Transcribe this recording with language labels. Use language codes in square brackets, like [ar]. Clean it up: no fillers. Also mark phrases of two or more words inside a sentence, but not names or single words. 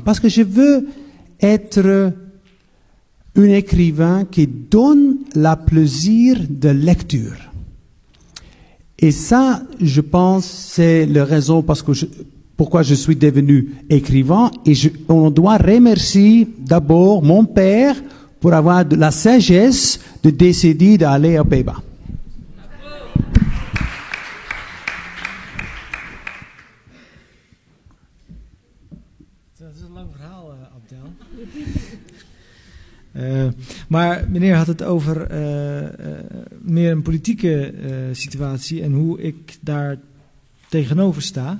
[fr] Parce que je veux être un écrivain qui donne le plaisir de lecture. Et ça, je pense, c'est la raison pourquoi je suis devenu écrivain. Et on doit remercier d'abord mon père pour avoir de la sagesse de décider d'aller aux Pays-Bas. [nl] Dat is een lang verhaal, Abdel. Maar meneer had het over meer een politieke situatie en hoe ik daar tegenover sta.